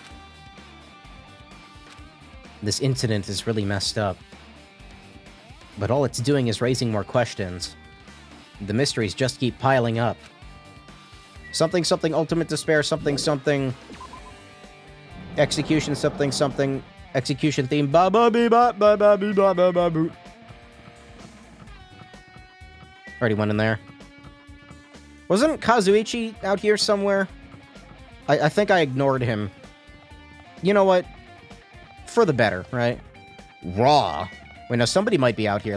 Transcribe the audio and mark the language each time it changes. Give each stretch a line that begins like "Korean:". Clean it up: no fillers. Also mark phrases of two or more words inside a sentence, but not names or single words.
English: This incident is really messed up. But all it's doing is raising more questions. The mysteries just keep piling up. Something, something, ultimate despair, something, something... Execution, something, something... Execution theme, ba ba bee ba ba ba bee ba ba ba boo. Already went in there. Wasn't Kazuichi out here somewhere? I think I ignored him. You know what? For the better, right? Raw. Wait, no, somebody might be out here.